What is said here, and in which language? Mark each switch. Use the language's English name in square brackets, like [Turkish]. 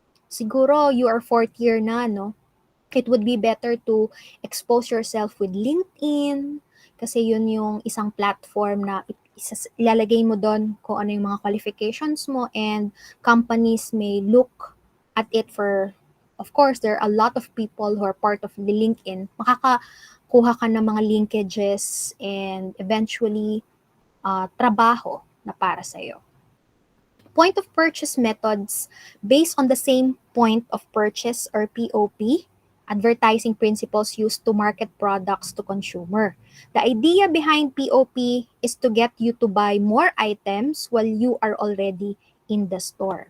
[Filipino] Siguro [English] you are fourth year [Filipino] na, no? [English] It would be better to expose yourself with LinkedIn [Filipino] kasi yun yung isang platform na ilalagay mo doon kung ano yung mga qualifications mo [English] and companies may look at it for, of course, there are a lot of people who are part of the LinkedIn. [Filipino] Makakakuha ka ng mga linkages and eventually trabaho na para sa'yo. [English] Point of purchase methods based on the same point of purchase or POP, advertising principles used to market products to consumer. The idea behind POP is to get you to buy more items while you are already in the store.